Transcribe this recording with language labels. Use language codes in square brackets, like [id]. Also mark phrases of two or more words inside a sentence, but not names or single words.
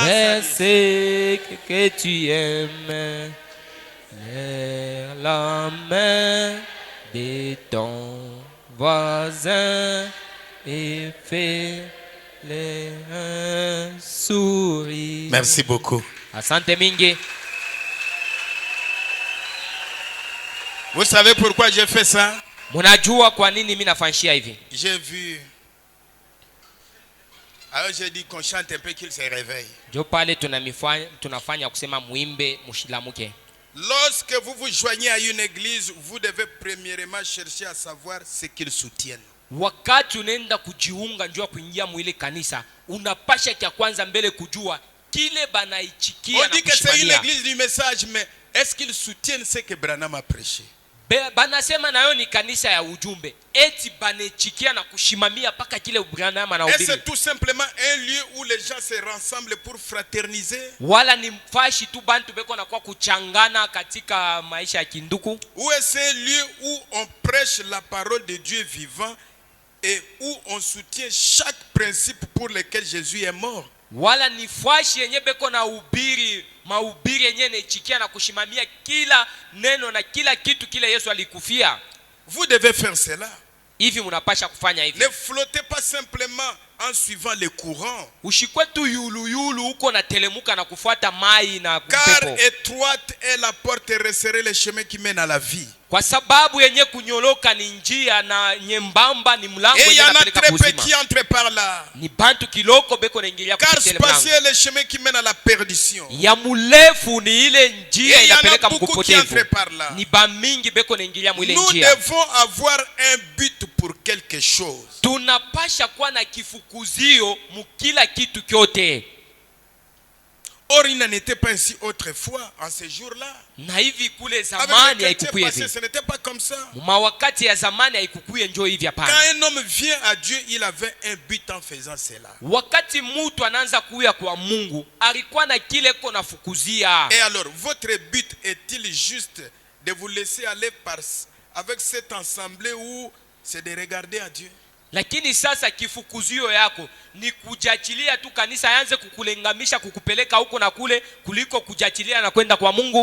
[fr] vers ce que tu aimes. Lève la main de ton voisin et fais les sourire. Merci beaucoup. [sw] Asante mingi. [fr] Vous savez pourquoi j'ai fait ça? [sw] Munajua kwa nini mimi nafanyia hivi? [fr] J'ai vu. Alors j'ai dit qu'on chante un peu qu'il se réveille. [sw] Jo pale tunafanya kusema muimbe mushilamuke. [fr] Lorsque vous vous joignez à une église, vous devez premièrement chercher à savoir ce qu'ils soutiennent. [sw] Wakati unaenda kujiunga njoo kuingia mwile kanisa, unapasha kia kwanza mbele kujua kile banaichikia [fr] On [sw] na [fr] dit que c'est une [sw] kushimamia. [fr] église du message, mais est-ce qu'ils soutiennent ce que Branham a prêché? [sw] Banasema nayo ni kanisa ya ujumbe. Eti banechikia na kushimamia paka kile Branham [fr] Et [sw] anahubiri. [fr] c'est tout simplement un lieu où les gens se rassemblent pour fraterniser? [sw] Wala ni mfashi tu bantu beko na kwa kuchangana katika maisha ya kinduku? [fr] Ou est-ce un lieu où on prêche la parole de Dieu vivant et où on soutient chaque principe pour lequel Jésus est mort? [sw] Wala ni fashi yenye beko na ubiri mahubiri yenye nechikia na kushimamia kila neno na kila kitu kile Yesu alikufia? [fr] Vous devez faire cela. [sw] Hivi mnapasha kufanya hivi. [fr] Ne flottez pas simplement en suivant les courants. [sw] Ushikwe tu yulu huko na telemuka na kufuata mai na [fr] Car [sw] pepo. [fr] étroite est la porte et resserré le chemin qui mène à la vie. [sw] Kwa sababu yenye kunyoloka ni njia na nyembamba ni mlango [fr] Et il y [sw] yenye [fr] en a [sw] napeleka [fr] très peu [sw] kuzima. [fr] qui entrent par là. [sw] Ni bantu kiloko beko naingilia [fr] Car [sw] kupitia ile mlango. [fr] spacieux est le chemin qui mène à la perdition. [sw] Ya mulefu ni ile njia [fr] Et il y en a [sw] inapeleka [fr] beaucoup qui [sw] mkupotevu. [fr] entrent par là. [sw] Ni bamingi beko naingilia mwile [fr] Nous [sw] njia. [fr] devons avoir un but pour quelque chose. [sw] Tunapasha kuwa na kifukuzio mukila kitu kyote. [fr] Or, il n'en était pas ainsi autrefois, en ces jours-là. [sw] Na hivi kule [fr] Avec [sw] zamani [fr] les chrétiens [sw] haikukuye [fr] passés, [sw] hivi. [fr] ce n'était pas comme ça. [sw] Mawakati ya zamani haikukuye njoo hivi [fr] Quand [sw] hapana. [fr] un homme vient à Dieu, il avait un but en faisant cela. [sw] Wakati mtu anaanza kuya kwa Mungu, alikuwa na kile kona fukuzia. [fr] Et alors, votre but est-il juste de vous laisser aller avec cette assemblée où c'est de regarder à Dieu? [sw] Lakini sasa kifukuzio yako ni kujachilia tu kanisa yanze kukulengamisha kukupeleka huko na kule kuliko kujachilia na kwenda kwa Mungu.